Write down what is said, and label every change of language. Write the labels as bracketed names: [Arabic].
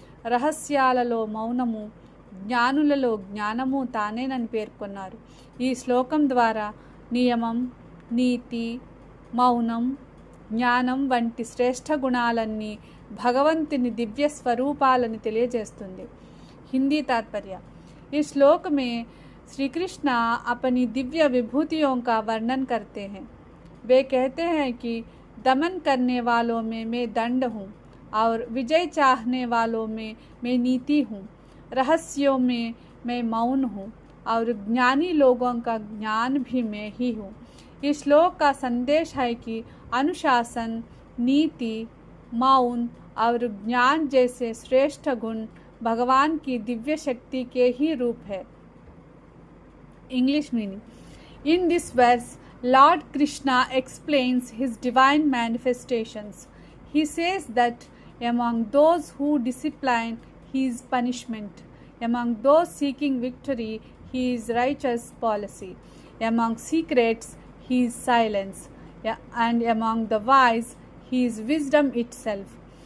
[Telugu] రహస్యాలలో మౌనము, జ్ఞానులలో జ్ఞానము తానేనని పేర్కొన్నారు. ఈ శ్లోకం ద్వారా నియమం, నీతి, మౌనం, జ్ఞానం వంటి శ్రేష్ఠ గుణాలన్నీ भगवंतुनि दिव्य स्वरूपाలని తెలియజేస్తుంది. [Hindi] हिंदी तात्पर्य। इस श्लोक में श्री कृष्ण अपनी दिव्य विभूतियों का वर्णन करते हैं। वे कहते हैं कि दमन करने वालों में मैं दंड हूँ और विजय चाहने वालों में मैं नीति हूँ, रहस्यों में मैं मौन हूँ और ज्ञानी लोगों का ज्ञान भी मैं ही हूँ। इस श्लोक का संदेश है कि अनुशासन, नीति, मौन और ज्ञान जैसे श्रेष्ठ गुण भगवान की दिव्य शक्ति के ही रूप है। [English] English meaning. In this verse lord Krishna explains his divine manifestations. He says that among those who discipline he is punishment, among those seeking victory he is righteous policy, among secrets he is silence, and among the wise he is wisdom itself.